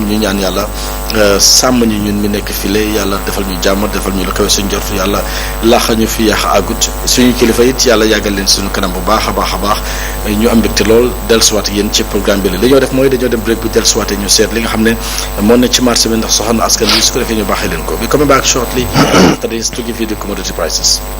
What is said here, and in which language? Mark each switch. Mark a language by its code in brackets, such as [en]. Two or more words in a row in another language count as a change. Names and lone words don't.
[wo] ñu ñaan yàlla sàmm ñu ñun mi nekk file, yàlla defal ñu jàmm, defal ñu la kawe suñ jort, yàlla laaxa ñu fi yàq agut suñu kilifa it yàlla yàggal leen suñu kanam bu baax a baax ñu am mbégte lool dellusiwaat yéen ci programme bi la. li ñoo def mooy dañoo dem break bi dellusiwaat ñu seet li nga xam ne moo ne ci marché bi ndax soxna askan bi su ko defee ñu baaxee leen ko. [en] We coming back shortly after this to give you the commodity prices.